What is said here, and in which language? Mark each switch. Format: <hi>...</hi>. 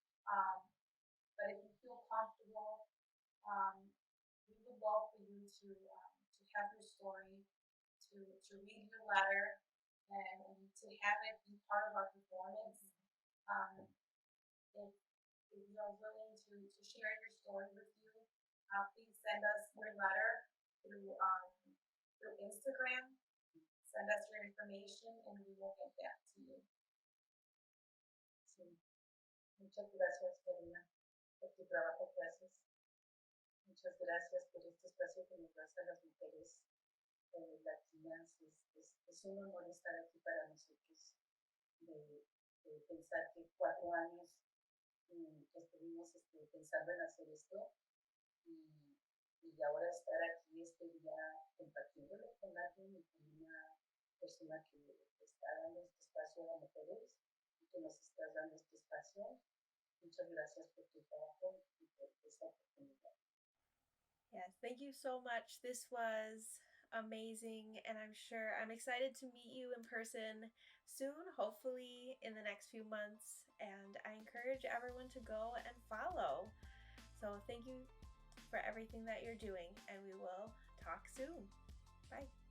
<en>Um, but if you feel comfortable, we would love for you to have your story, to read your letter, and to have it be part of our performance. If, if you are willing to share your story with you, please send us your letter through Instagram. Send us your information and we will get back to you.</en> <es>Sí. Muchas gracias, Karina, por tu trabajo que haces. Muchas gracias por este espacio que nos das a las mujeres latinas. Es un honor estar aquí para nosotros. De pensar que 4 años estuvimos pensando en hacer esto y ahora estar aquí este día compartiéndolo con alguien y con una persona que está dando este espacio a mujeres y que nos estás dando este espacio. Muchas gracias por tu trabajo y por esta oportunidad.</es> <en>Yes, thank you so much. This was amazing, and I'm excited to meet you in person soon, hopefully in the next few months. And I encourage everyone to go and follow. So thank you for everything that you're doing, and we will talk soon. Bye.</en>